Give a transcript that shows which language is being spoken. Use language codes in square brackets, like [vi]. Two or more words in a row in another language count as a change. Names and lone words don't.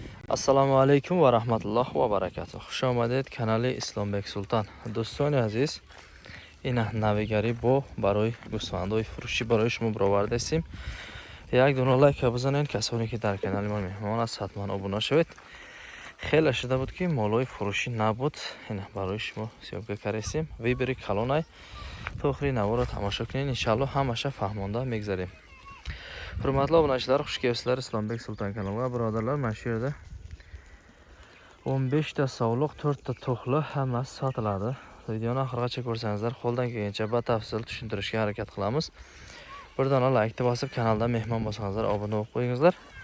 [ar] السلام عليكم ورحمة الله وبركاته. [tg] Хуш омадед канали Исломбек Султан. Дӯстони азиз, ина навигари бо барои гӯсфандои фурӯшӣ барои шумо бароварда ҳастем. Як дона лайк бизанед, касоне ки дар канали мо меҳмон аст, ҳатман обуна шавед. Хеле шуда буд ки молои фурӯшӣ набуд. Ина барои шумо сиёбка кардем. Вибери калонай то охири наворо тамошо кунед. Иншалло ҳамаша фаҳмонда мегзарем. [uz] Hurmatli obunachilar, xush kelibsizlar Исломбек Султан kanaliga. Birodarlar, mana shu yerda 15 ta sovliq, 4 ta to'xli hammasi sotiladi. Videoni oxirigacha ko'rsangizlar, qo'ldan kelgancha batafsil tushuntirishga harakat qilamiz. Bir dona like bosib, kanalda mehmon bo'lsangizlar, obuna bo'lib qo'yingizlar.